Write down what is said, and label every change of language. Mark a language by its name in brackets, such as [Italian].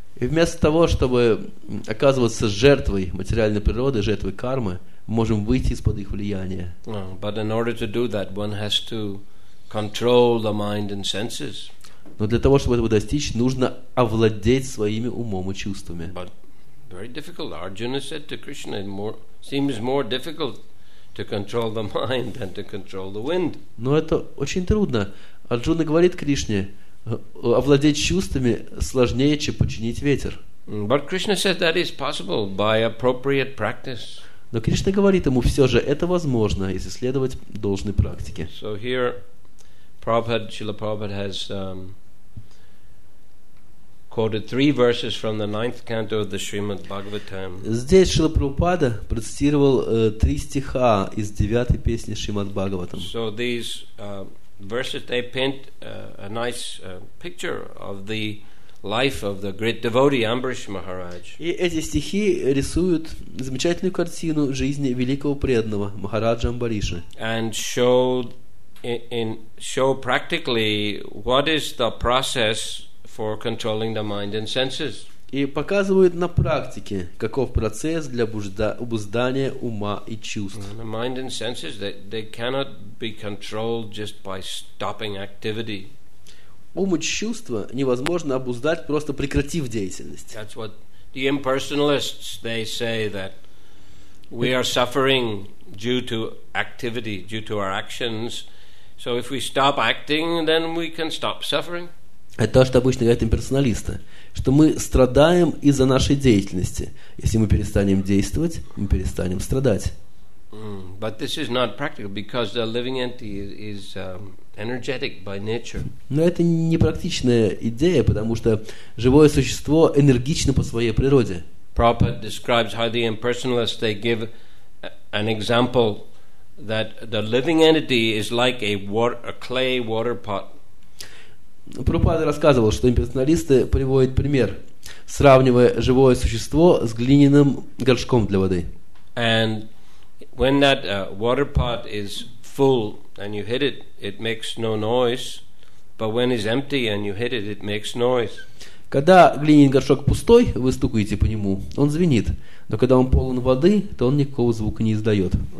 [Russian] И вместо того, чтобы оказываться жертвой материальной природы, жертвой кармы, мы можем выйти из-под их влияния. [English] But in order to do that, one has to control the mind and senses. [Russian] Но для того, чтобы этого достичь, нужно овладеть своими умом и чувствами. [English] But very difficult. Arjuna said to Krishna, seems more difficult to control the mind than to control the wind. [Russian] Но это очень трудно. Арджуна говорит Кришне, овладеть чувствами сложнее, чем подчинить ветер. [English] But Krishna said that is possible by appropriate practice. [Russian] Но Кришна говорит ему, все же это возможно, если следовать должной практике. [English] So here, Srila Prabhupada has quoted 3 verses from the 9th canto of the Srimad Bhagavatam. [Russian] Здесь Шрила Прабхупада процитировал 3 стиха из 9-й песни Шримад Бхагаватам. [English] So these verses, they paint a nice picture of the life of the great devotee Ambarish Maharaj. [Russian] И эти стихи рисуют замечательную картину жизни великого преданного Махараджа Амбариша. [English] And show practically what is the process for controlling the mind and senses. [Russian] И показывают на практике, каков процесс для обуздания ума и чувств. [English] The mind and senses, they cannot be controlled just by stopping activity. [Russian] Ум и чувства невозможно обуздать, просто прекратив деятельность. [English] That's what the impersonalists, they say, that we are suffering due to activity, due to our actions. So if we stop acting, then we can stop suffering. [Russian] Это то, что обычно говорят имперсоналисты, что мы страдаем из-за нашей деятельности. Если мы перестанем действовать, мы перестанем страдать. [English] But this is not practical because the living entity is energetic by nature. [Russian] Но это не практичная идея, потому что живое существо энергично по своей природе. [English] Prabhupada describes how the impersonalists, they give an example that the living entity is like a clay water pot. [Russian] Прабхупада рассказывал, что имперсоналисты приводят пример, сравнивая живое существо с глиняным горшком для воды. [English] And when that water pot is full and you hit it, it makes no noise. But when it's empty and you hit it, it makes noise. [Russian] Когда глиняный горшок пустой, вы стукаете по нему, он звенит. Но когда он полон воды, то он никакого звука не издает.